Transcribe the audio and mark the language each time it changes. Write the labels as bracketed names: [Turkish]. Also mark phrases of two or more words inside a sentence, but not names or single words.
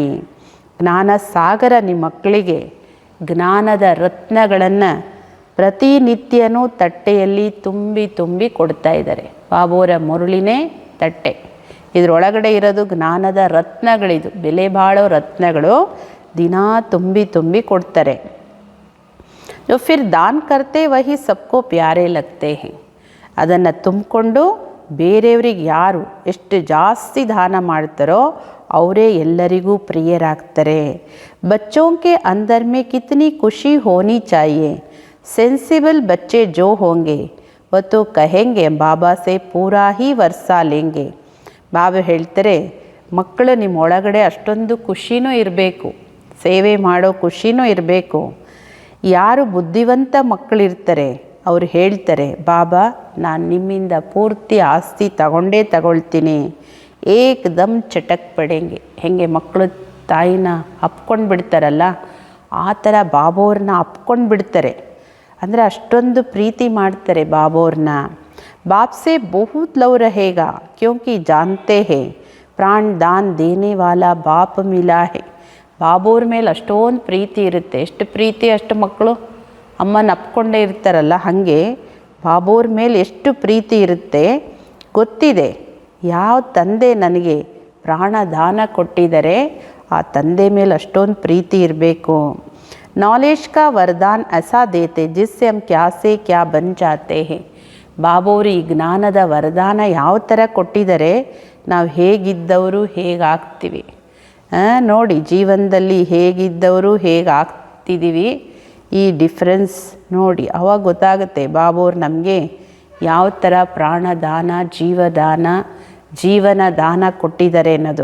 [Kannada] ಜ್ಞಾನ ಸಾಗರ ನಿಮ್ಮ ಮಕ್ಕಳಿಗೆ ಜ್ಞಾನದ ರತ್ನಗಳನ್ನು ಪ್ರತಿನಿತ್ಯನೂ ತಟ್ಟೆಯಲ್ಲಿ ತುಂಬಿ ತುಂಬಿ ಕೊಡ್ತಾ ಇದ್ದಾರೆ. ಬಾಬೋರ ಮುರುಳಿನೇ ತಟ್ಟೆ, ಇದರೊಳಗಡೆ ಇರೋದು ಜ್ಞಾನದ ರತ್ನಗಳಿದು, ಬೆಲೆ ಬಾಳೋ ರತ್ನಗಳು ದಿನಾ ತುಂಬಿ ತುಂಬಿ ಕೊಡ್ತಾರೆ. [Hindi] जो फिर दान करते वही सबको प्यारे लगते हैं. [Kannada] ಅದನ್ನು ತುಂಬಿಕೊಂಡು ಬೇರೆಯವರಿಗೆ ಯಾರು ಎಷ್ಟು ಜಾಸ್ತಿ ದಾನ ಮಾಡ್ತಾರೋ ಅವರೇ ಎಲ್ಲರಿಗೂ ಪ್ರಿಯರಾಗ್ತಾರೆ. [Hindi] बच्चों के अंदर में कितनी खुशी होनी चाहिए. सेंसिबल बच्चे जो होंगे वो तो कहेंगे बाबा से पूरा ही वर्षा लेंगे. [Kannada] ಬಾಬಾ ಹೇಳ್ತಾರೆ, ಮಕ್ಕಳು ನಿಮ್ಮ ಒಳಗಡೆ ಅಷ್ಟೊಂದು ಖುಷಿನೂ ಇರಬೇಕು, ಸೇವೆ ಮಾಡೋ ಖುಷಿನೂ ಇರಬೇಕು. ಯಾರು ಬುದ್ಧಿವಂತ ಮಕ್ಕಳಿರ್ತಾರೆ ಅವ್ರು ಹೇಳ್ತಾರೆ, ಬಾಬಾ ನಾನು ನಿಮ್ಮಿಂದ ಪೂರ್ತಿ ಆಸ್ತಿ ತಗೊಳ್ತೀನಿ. [Hindi] एकदम चटक पड़ेंगे. [Kannada] ಹೆಂಗೆ ಮಕ್ಕಳು ತಾಯಿನ ಅಪ್ಕೊಂಡು ಬಿಡ್ತಾರಲ್ಲ ಆ ಥರ ಬಾಬೋರನ್ನ ಅಪ್ಕೊಂಡು ಬಿಡ್ತಾರೆ. ಅಂದರೆ ಅಷ್ಟೊಂದು ಪ್ರೀತಿ ಮಾಡ್ತಾರೆ ಬಾಬೋರನ್ನ. [Hindi] बाप से बहुत लव रहेगा क्योंकि जानते हैं प्राण दान देने वाला बाप मिला है. [Kannada] ಬಾಬೋರ ಮೇಲೆ ಅಷ್ಟೊಂದು ಪ್ರೀತಿ ಇರುತ್ತೆ. ಎಷ್ಟು ಪ್ರೀತಿ ಅಷ್ಟು ಮಕ್ಕಳು ಅಮ್ಮನ ಅಪ್ಕೊಂಡೇ ಇರ್ತಾರಲ್ಲ, ಹಾಗೆ ಬಾಬೋರ ಮೇಲೆ ಎಷ್ಟು ಪ್ರೀತಿ ಇರುತ್ತೆ ಗೊತ್ತಿದೆ. ಯಾವ ತಂದೆ ನನಗೆ ಪ್ರಾಣ ದಾನ ಕೊಟ್ಟಿದ್ದಾರೆ ಆ ತಂದೆ ಮೇಲೆ ಅಷ್ಟೊಂದು ಪ್ರೀತಿ ಇರಬೇಕು. [Hindi] नॉलेज का वरदान ऐसा देते जिससे हम क्या से क्या बन जाते हैं. [Kannada] ಬಾಬೋರು ಈ ಜ್ಞಾನದ ವರದಾನ ಯಾವ ಥರ ಕೊಟ್ಟಿದ್ದಾರೆ, ನಾವು ಹೇಗಿದ್ದವರು ಹೇಗಾಗ್ತೀವಿ ನೋಡಿ. ಜೀವನದಲ್ಲಿ ಹೇಗಿದ್ದವರು ಹೇಗಾಗ್ತಿದ್ದೀವಿ ಈ ಡಿಫ್ರೆನ್ಸ್ ನೋಡಿ. ಅವಾಗ ಗೊತ್ತಾಗುತ್ತೆ ಬಾಬೋರು ನಮಗೆ ಯಾವ ಥರ ಪ್ರಾಣದಾನ ಜೀವನ ದಾನ ಕೊಟ್ಟಿದ್ದಾರೆ ಅನ್ನೋದು.